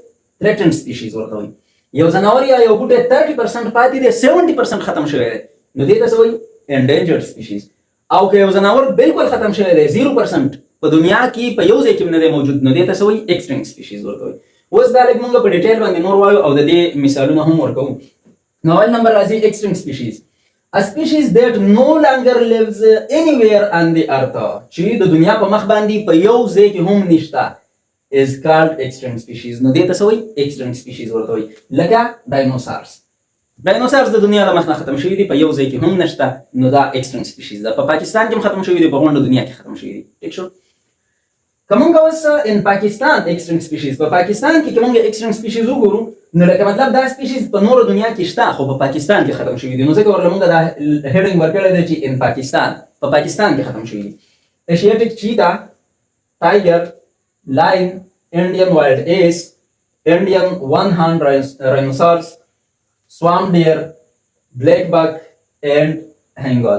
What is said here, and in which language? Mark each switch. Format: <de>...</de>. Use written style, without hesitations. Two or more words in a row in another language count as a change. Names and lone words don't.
<en>threatened species</en> <ps>ورته وایي. یو ځناور یا یو بوټی 30% پاتې دی، 70% ختم شوی دی، نو دې ته څه وایي؟</ps> <en>endangered species.</en> <ps>او که یو ځناور بالکل ختم شوی دی 0% په دنیا کې په یو ځای کې نه دی موجود، نو دې ته څه وایي؟</ps> <en>extinct species</en> <ps>ورته وایي. اوس دا لږ مونږ په ډیټیل باندې نور وایو او د دې مثالونه هم ورکوو. نو اول نمبر راځي</ps> <en>extinct species. A species that no longer lives anywhere on the earth</en> <ps>چې د دنیا په مخ باندې په یو ځای کې هم نشته</ps> <en>is called extinct species.</en> <ps>نو دې ته څه وایي؟</ps> <en>extinct species</en> <ps>ورته وایي. لکه ډاینوسارز د دنیا د مخ نه ختم شوي دي، په یو ځای کې هم نشته، نو دا</ps> <en>extinct species</en> <ps>ده. په پاکستان کې هم ختم شوي دي، په غونډه دنیا کې ختم شوي دي. ټیک شو؟ که مونږ اوس ان پاکستان</ps> <en>extinct species</en> <ps>په پاکستان کې که مونږ</ps> <en>extinct species</en> <ps>وګورو نو لکه مطلب دا سپیشیز په نورو دنیا کې شته خو په پاکستان کې ختم شوي دي، نو ځکه ورله مونږ دا هیډینګ ورکړی دی چې ان پاکستان، په پاکستان کې ختم شوي دي.</ps> <en>Asiatic cheetah, tiger, lion, Indian wild ass, Indian one horn rhinoceros, swamp deer, black buck and hangul.</en>